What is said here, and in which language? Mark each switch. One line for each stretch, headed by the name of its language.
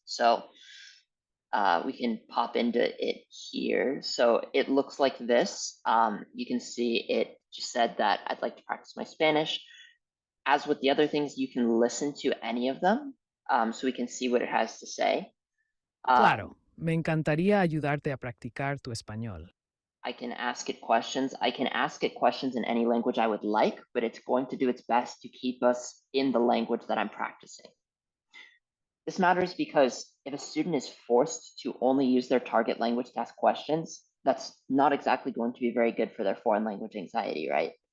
English: So we can pop into it here. So it looks like this. You can see it just said that I'd like to practice my Spanish. As with the other things, you can listen to any of them. So we can see what it has to say.
Spanish: Claro, me encantaría ayudarte a practicar tu español.
English: I can ask it questions. I can ask it questions in any language I would like, but it's going to do its best to keep us in the language that I'm practicing. This matters because if a student is forced to only use their target language to ask questions, that's not exactly going to be very good for their foreign language anxiety, right?